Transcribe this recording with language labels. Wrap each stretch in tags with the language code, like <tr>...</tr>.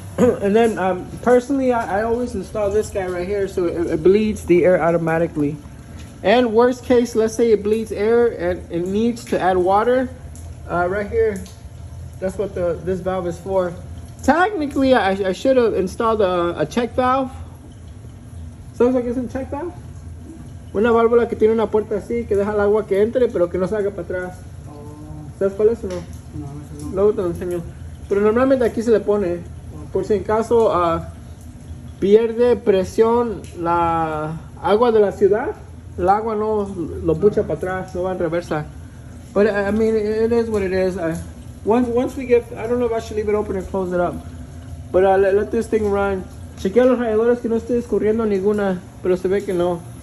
<en>And then personally, I always install this guy right here so it bleeds the air automatically. And worst case, let's say it bleeds air and it needs to add water. Right here, that's what this valve is for. Technically, I should have installed a check valve.</en> <es>¿Sabes lo que es un check valve? Una válvula que tiene una puerta así que deja el agua que entre pero que no salga para atrás. ¿Sabes cuál es o no? No, eso no. Luego te lo enseño. Pero normalmente aquí se le pone, por si en caso pierde presión la agua de la ciudad, el agua no lo pucha para atrás, no va en reversa.</es> <en>But I mean, it is what it is. Once we get, I don't know if I should leave it open or close it up. But let this thing run.</en> <es>Chequea los radiadores que no esté escurriendo ninguna, pero se ve que no.</es>